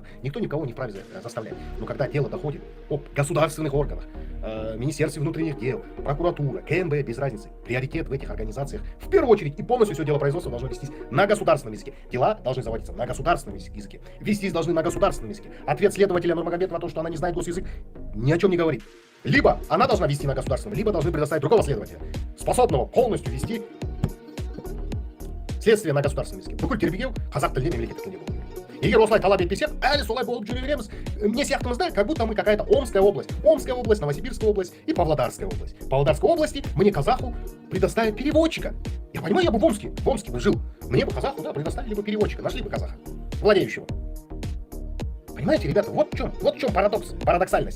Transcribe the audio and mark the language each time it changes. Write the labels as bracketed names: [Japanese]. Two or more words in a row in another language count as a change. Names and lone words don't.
[Russian] Никто никого не вправе заставлять. Но когда дело доходит о государственных органах, Министерстве внутренних дел, прокуратура, КМБ, без разницы, приоритет в этих организациях, в первую очередь и полностью все дело производства должно вестись на государственном языке. Дела должны заводиться на государственном языке. Вестись должны на государственном языке. Ответ следователя Нурмагомедова о том, что она не знает госязык, ни о чем не говорит. Либо она должна вести на государственном, либо должны предоставить другого следователя, способного полностью вести следствие на государственном языке. [Kazakh] Бүкіл тергеу қазақ тілінде мемлекеттік тілде болу керек. Егер осылай талап етпесек, әлі солай болып жүре береміз. [Russian] Мне сияқтымызда, как будто мы какая-то Омская область, Новосибирская область и Павлодарская область. В Павлодарской области мне казаху предоставят переводчика. Я понимаю, я бы в Омске бы жил. Мне бы казаху, да, предоставили бы переводчика, нашли бы казаха, владеющего. Понимаете, ребята, вот в чем парадоксальность.